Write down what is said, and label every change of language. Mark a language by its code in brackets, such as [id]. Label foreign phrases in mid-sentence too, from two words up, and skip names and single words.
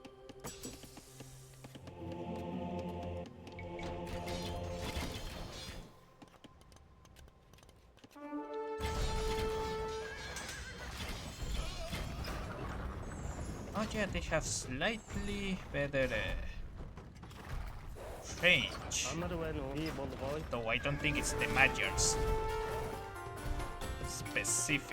[en] Oh yeah, they have slightly better range. [mn] Амар байна уу? Би болгоё. [en] Though I don't think it's the Magyars specific.